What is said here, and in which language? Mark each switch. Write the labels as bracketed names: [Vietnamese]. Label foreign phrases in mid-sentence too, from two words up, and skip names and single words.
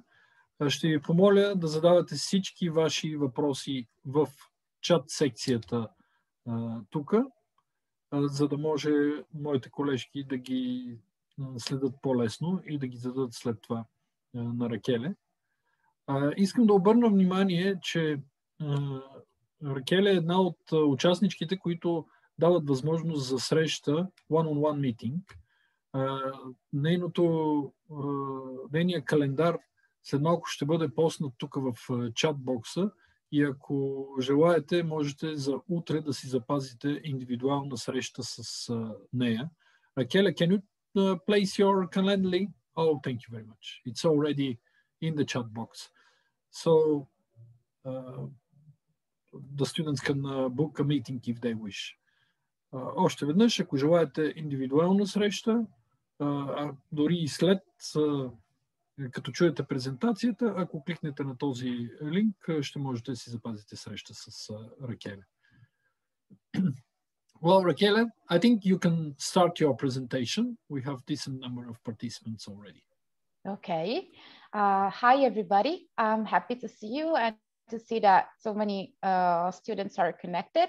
[Bulgarian] Ще ви помоля да задавате всички ваши въпроси в чат секцията тук, за да може моите колежки да ги следят по-лесно и да ги зададат след това на Ракеле. Искам да обърна внимание, че Ракеле е една от участничките, които дават възможност за среща [English] one-on-one meeting. [Bulgarian] Нейният календар след малко ще бъде постнат тук в чат-бокса и ако желаете, можете за утре да си запазите индивидуална среща с нея. Ракеле, [English] can you place your calendar? Oh, thank you very much. It's already in the chat box. So the students can book a meeting if they wish. [Bulgarian] Още веднъж, ако желаете индивидуална среща, дори и след, като чуете презентацията, ако кликнете на този линк, ще можете да си запазите среща с Ракеле. [English] Well, Raquel, I think you can start your presentation. We have a decent number of participants already. Okay. Hi, everybody. I'm happy to see you and to see that so many students are connected.